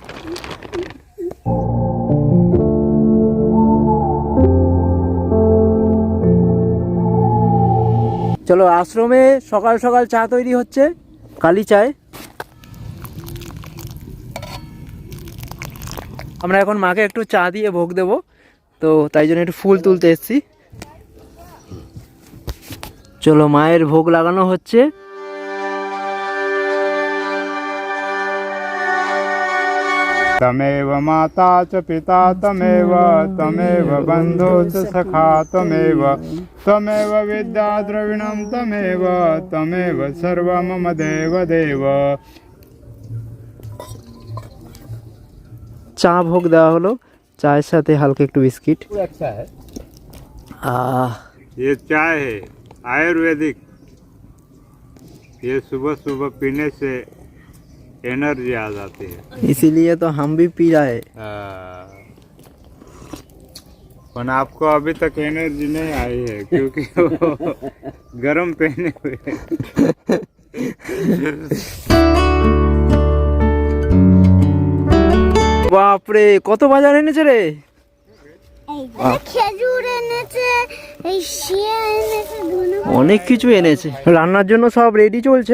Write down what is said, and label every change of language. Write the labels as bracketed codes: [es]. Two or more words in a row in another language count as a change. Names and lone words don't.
[bn] চলো, আশ্রমে সকাল সকাল চা তৈরি হচ্ছে, কালি চায়। আমরা এখন মাকে একটু চা দিয়ে ভোগ দেবো, তো তাই জন্য একটু ফুল তুলতে এসেছি। চলো, মায়ের ভোগ লাগানো হচ্ছে। [sa] तमेव माता च पिता तमेव तमेव बन्धु च सखा तमेव तमेव विद्या द्रविणं तमेव तमेव सर्व मम देव देव। [bn] চা ভোগ দেওয়া হলো, চায়ের সাথে হালকা একটু বিস্কিট। [hi] अच्छा है ये चाय है आयुर्वेदिक, ये सुबह सुबह पीने से एनर्जी आ जाती है, इसीलिए तो हम भी पी रहे हैं। पर आपको अभी तक एनर्जी नहीं आई है क्योंकि वो गरम पहने हुए। [bn] বাপরে, কত বাজার এনেছে রে। খেজুর এনেছে, এই শিয়া এনেছে, অনেক কিছু এনেছে। রান্নার জন্য সব রেডি চলছে।